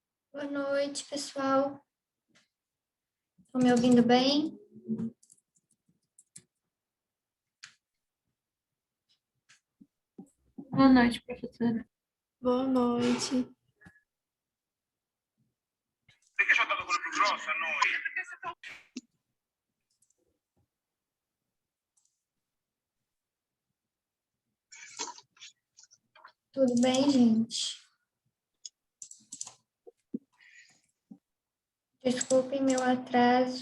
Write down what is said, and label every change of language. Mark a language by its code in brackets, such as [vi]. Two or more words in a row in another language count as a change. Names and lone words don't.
[pt] Boa noite, pessoal. Estão me ouvindo bem? Boa noite, professora. Boa noite. [it] Perché ci ha dato quello più grosso a noi? [pt] Tudo bem, gente? Desculpem meu atraso.